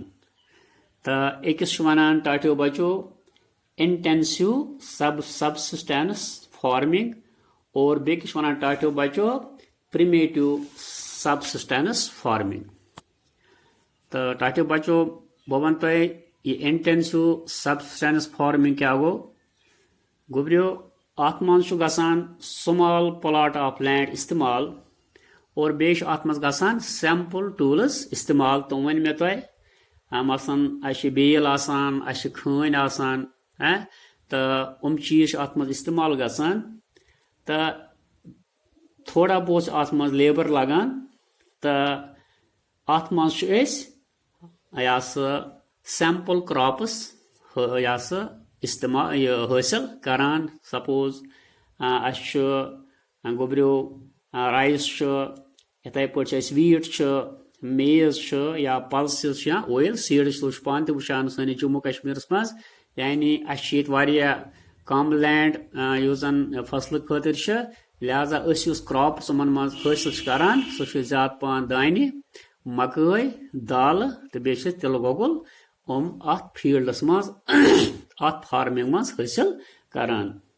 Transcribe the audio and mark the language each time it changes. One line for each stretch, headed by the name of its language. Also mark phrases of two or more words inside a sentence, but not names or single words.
Kashmiri: تو أکس ونان ٹاٹیو بچو
English: intensive subsistence farming,
Kashmiri: اور بیٚکِس ونان ٹاٹیو بچو
English: primitive subsistence farming.
Kashmiri: تو ٹاٹیو بچو بہ ون تہ یہ
English: intensive subsistence farming
Kashmiri: کیا گوبریو ات مز گژھان
English: small plot of land
Kashmiri: استعمال اور بیٚیہِ چھُ اتھ منٛز گژھان
English: simple tools
Kashmiri: استعمال تم ؤنۍ مےٚ تۄہہِ مثلاً اَسہِ چھِ بیل آسان اَسہِ چھِ کھٲنۍ آسان تہٕ چیٖز چھِ اتھ منٛز استعمال گژھان تہٕ
Urdu: تھوڑا بہت
Kashmiri: چھُ اتھ منٛز لیبر لگان تہٕ اتھ منٛز چھِ أسۍ یا سا
English: simple crops
Kashmiri: یا سا استعمال حٲصِل کران سپوز اَسہِ چھُ گوٚبریو رایس چھُ یِتھَے پٲٹھۍ چھِ اَسہِ ویٖٹ چھُ میز چھُ یا پلسز چھِ یا
English: oil seeds
Kashmiri: تُہۍ چھُ پانہٕ تہِ وٕچھان سٲنِس جموں کشمیٖرس منٛز یعنی اَسہِ چھِ ییٚتہِ واریاہ کم لینڈ یُس زن فصلہٕ خٲطرٕ چھِ لہذا أسۍ یُس کراپس یِمن منٛز حٲصِل چھِ کران سُہ چھُ زیادٕ پہن دانہِ مکٲے دالہٕ تہٕ بیٚیہِ چھِ تِلہٕ گۄگُل اتھ فیٖلڈس منٛز اتھ فارمنگ منٛز حٲصِل کران